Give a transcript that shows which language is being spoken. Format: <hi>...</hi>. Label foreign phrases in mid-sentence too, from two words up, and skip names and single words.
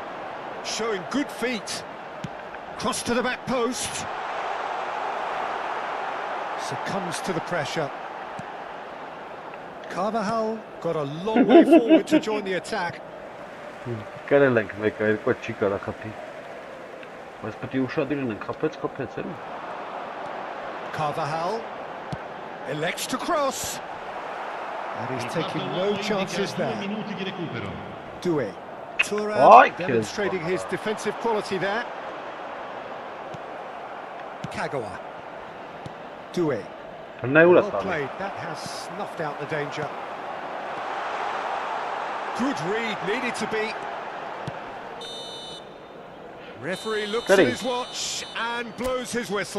<en>Showing good feet. Cross to the back post. succumbs to the pressure. Carvajal got a long way forward to join the attack.</en> <hy>Կարել ենք մեկ երկու չի կարա խփի։ Բայց պետք է ուշադիր լինենք, խփեց էլի։</hy> <en>Carvajal elects to cross. And he's taking no chances there.</en> <it>Minuti di recupero.</it> <en>Doué. Ay, Thuram demonstrating his defensive quality there. Kagawa. Doué. Well played. That has snuffed out the danger. Good read, needed to be. Referee looks at his watch and blows his whistle.</en>